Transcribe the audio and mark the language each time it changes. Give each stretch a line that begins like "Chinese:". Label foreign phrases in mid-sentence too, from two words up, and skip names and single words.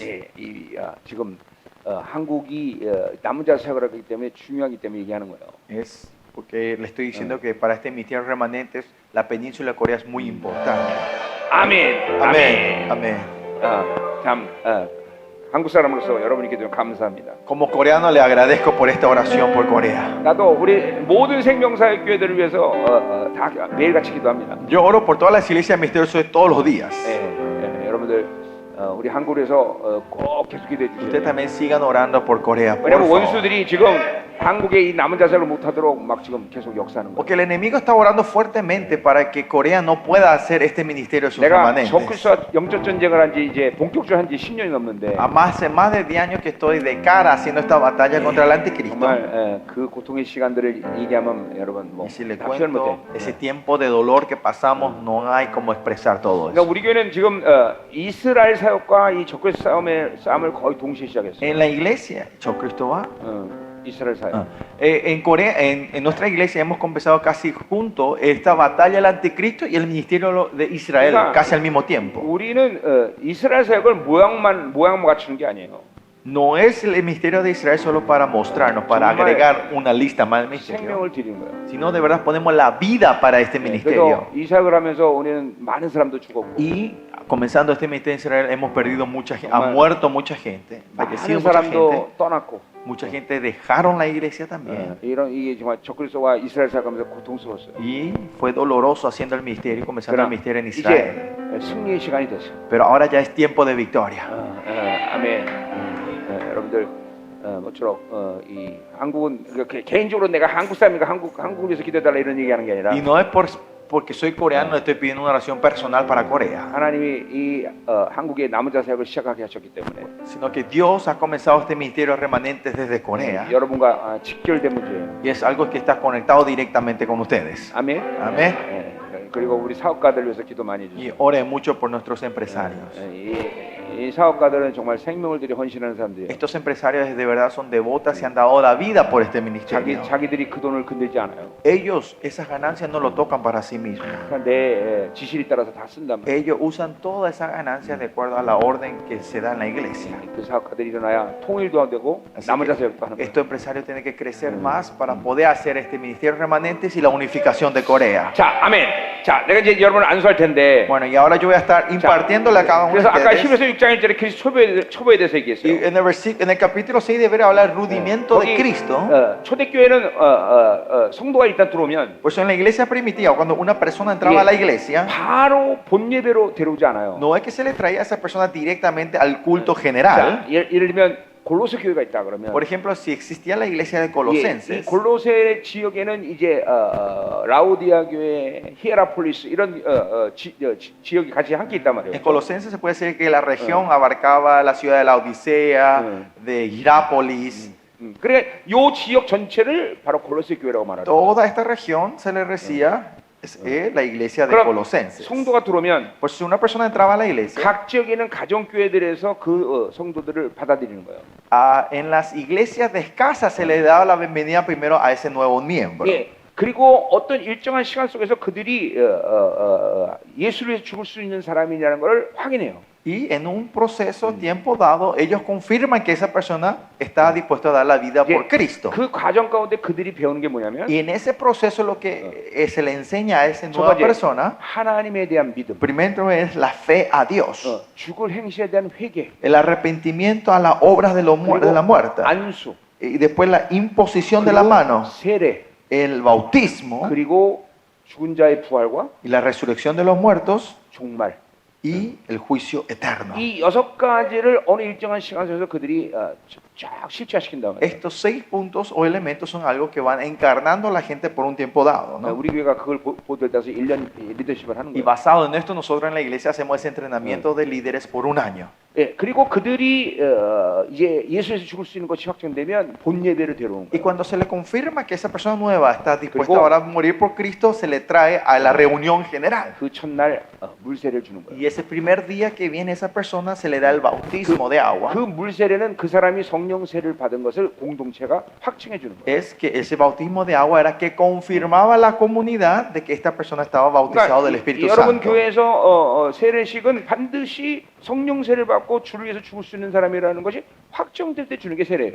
Korean: 예, 지금 한국이 남은 자 사역을 하기 때문에 중요하기 때문에 얘기하는 거예요.
Spanish: es porque le estoy diciendo que para este ministerio remanentes la península de Corea es muy importante.
Korean: 아멘.
Spanish: Amén. Amén.
Korean: 참 한국 사람으로서 여러분께 좀 감사합니다.
Spanish: Como coreano le agradezco por esta oración por Corea.
Korean: 나도 우리 모든 생명사역 교회들을 위해서 다 매일같이 기도합니다.
Spanish: Yo oro por todas las iglesias misteriosos todos los días.
Korean: 여러분들 우리 한국에서 꼭 계속 기도해 주세요.
Spanish: Ustedes también sigan orando por Corea, por
Korean: 왜냐면
Spanish: favor.
Korean: 원수들이 지금 한국의 이 남은 자세를 못하도록 막 지금 계속 역사하는 거예요.
Spanish: Porque el enemigo está orando fuertemente para que Corea no pueda hacer este ministerio de sus
Korean: 내가
Spanish: remanentes.
Korean: 적그리스도와 영적 전쟁을 한지 이제 본격적으로 한지 10년이 넘는데
Spanish: Hace más de 10 años que estoy de cara haciendo esta batalla contra el anticristo.
Korean: 정말 그 고통의 시간들을 얘기하면 여러분 뭐
Spanish: Y si le
Korean: 다 표현 못해.
Spanish: cuento ese tiempo de dolor que pasamos, no hay como expresar todo
Korean: 그러니까
Spanish: eso.
Korean: 우리 교회는 지금 이스라엘 사역과 이 적그리스도 싸움을 거의 동시에 시작했어요.
Spanish: En la iglesia, Cristo va.
Korean: 이스라엘 사역.
Spanish: En Corea, en nuestra iglesia hemos comenzado casi juntos esta batalla del anticristo y el ministerio de Israel
Korean: 그러니까
Spanish: casi al mismo tiempo.
Korean: 우리는 이스라엘 사역을 모양만 갖추는 게 아니에요.
Spanish: No es el ministerio de Israel solo para mostrarnos, para
Korean: 정말
Spanish: agregar una lista más al ministerio,
Korean: 생명을 드리는 거예요.
Spanish: sino de verdad ponemos la vida para este ministerio.
Korean: 그래서 이 사역을 하면서 우리는 많은 사람도 죽었고
Spanish: Y comenzando este ministerio de Israel hemos perdido mucha gente, ha
Korean: 정말
Spanish: muerto mucha gente, fallecido
Korean: 많은
Spanish: mucha
Korean: 사람도
Spanish: gente,
Korean: 떠났고
Spanish: mucha gente dejaron la iglesia también.
Korean: 이게 정말 적그리스도와 이스라엘 사역하면서 고통스러웠어요.
Spanish: Y fue doloroso haciendo el ministerio, comenzando el
Korean: 그러나
Spanish: ministerio en Israel.
Korean: 이제 승리의 시간이 됐어요.
Spanish: Pero ahora ya es tiempo de victoria.
Korean: 아멘. 여러분들 모쪼록 이 한국은 개인적으로 내가 한국 사람이니까 한국을 위해서 기도해달라 이런 얘기하는 게 아니라
Spanish: Y no es porque soy coreano, estoy pidiendo una oración personal para Corea,
Korean: 하나님이 이 한국의 남은 자 사역을 시작하게 하셨기 때문에
Spanish: sino que Dios ha comenzado este ministerio remanentes desde Corea.
Korean: 여러분과 직결된 문제예요.
Spanish: Y es algo que está conectado directamente con ustedes.
Korean: 아멘.
Spanish: Amén.
Korean: 그리고 우리 사업가들 위해서 기도 많이
Spanish: Y
Korean: 해주세요.
Spanish: ore mucho por nuestros empresarios.
Korean: 이 이 사업가들은 정말 생명을 들여 헌신하는 사람들이에요.
Spanish: Estos empresarios de verdad son devotas y han dado la vida por este ministerio.
Korean: 자기들이 그 돈을 건들지 않아요.
Spanish: Ellos esas ganancias no lo tocan para sí mismos.
Korean: 그냥 내 지시에 따라서 다 쓴단 말이에요.
Spanish: Ellos usan todas esas ganancias de acuerdo a la orden que se da en la iglesia.
Korean: 그 사업가들이 일어나야 통일도 안 되고
Spanish: Así
Korean: 남은
Spanish: que
Korean: 자세력도 하는 거예요.
Spanish: estos empresarios tienen que crecer más para poder hacer este ministerio remanentes y la unificación de Corea.
Korean: 자, 아멘. 자, 내가 이제 여러분을 안수할 텐데.
Spanish: Bueno, y ahora yo voy a estar impartiéndole a cada uno de
Korean: 그래서 아까
Spanish: ustedes.
Korean: 10에서 6장 1절에 그리스도 초보에 대해서
Spanish: Y
Korean: 얘기했어요.
Spanish: en el capítulo 6 debería hablar rudimiento de Cristo.
Korean: 초대교회는 성도가 일단 들어오면
Spanish: Pues en la iglesia primitiva, cuando una persona entraba a la iglesia,
Korean: 바로 본 예배로 데려오지 않아요.
Spanish: no es que se le traía a esa persona directamente al culto
Korean: 자,
Spanish: general.
Korean: 예를 들면 골로새 교회가 있다 그러면
Spanish: Por ejemplo, si existía la iglesia de
Korean: 이
Spanish: Colosenses,
Korean: 골로새 지역에는 이제 라우디아 교회, 히에라폴리스 이런 지역이 같이 함께 있단 말이에요.
Spanish: en Colosenses se puede decir que la región abarcaba la ciudad de la Odisea, de Hierápolis.
Korean: 그러니까 요 지역 전체를 바로 골로새 교회라고 말하죠.
Spanish: Toda esta región se le decía la iglesia de
Korean: 그럼
Spanish: Colosenses.
Korean: 성도가 들어오면
Spanish: Pues si una persona entraba a la iglesia,
Korean: 각 지역에 있는 가정교회들에서 그 성도들을 받아들이는 거예요.
Spanish: en las iglesias de casa se le daba la bienvenida primero a ese nuevo miembro.
Korean: 예. 그리고 어떤 일정한 시간 속에서 그들이 예수를 위해서 죽을 수 있는 사람이냐는 걸 확인해요.
Spanish: Y en un proceso, tiempo dado, ellos confirman que esa persona está dispuesta a dar la vida
Korean: 예,
Spanish: por Cristo.
Korean: 그 과정 가운데 그들이 배우는 게 뭐냐면
Spanish: Y en ese proceso lo que se le enseña a esa
Korean: 첫
Spanish: nueva
Korean: 번째,
Spanish: persona,
Korean: 하나님에 대한 믿음,
Spanish: primero es la fe a Dios,
Korean: 죽을 행실에 대한 회개,
Spanish: el arrepentimiento a las obras de la muerte,
Korean: 안수,
Spanish: y después la imposición de la
Korean: 그리고
Spanish: mano,
Korean: 세례,
Spanish: el bautismo
Korean: 그리고 죽은 자의 부활과
Spanish: y la resurrección de los muertos
Korean: 종말.
Spanish: y el juicio eterno.
Korean: 이 6가지를 어느 일정한 시간 속에서 그들이 쫙 실체화시킨 다음에
Spanish: Estos 6 puntos o elementos son algo que van encarnando a la gente por un tiempo dado, ¿no?
Korean: 우리 교회가 그걸 보도에 따라서 1년 리더십을 하는
Spanish: Y
Korean: 거예요.
Spanish: basado en esto, nosotros en la iglesia hacemos ese entrenamiento de líderes por un año.
Korean: 예, 그리고 그들이 이제 예수에서 죽을 수 있는 것이 확정되면 본 예배를 데려오는
Spanish: Y
Korean: 거예요.
Spanish: cuando se le confirma que esa persona nueva está dispuesta
Korean: 그리고-
Spanish: ahora a morir por Cristo, se le trae a la reunión general.
Korean: 그 첫날 물세례를 주는 거예요.
Spanish: Y ese primer día que viene esa persona, se le da el bautismo de agua.
Korean: 그 물세례는 그 사람이 성령 세례를 받은 것을 공동체가 확증해 주는 거예요.
Spanish: Es que ese bautismo de agua era que confirmaba a la comunidad de que esta persona estaba bautizado del Espíritu
Korean: 여러분
Spanish: Santo.
Korean: 교회에서 세례식은 반드시 성령 세례를 받고 주를 위해서 죽을 수 있는 사람이라는 것이 확정될 때 주는 게 세례예요.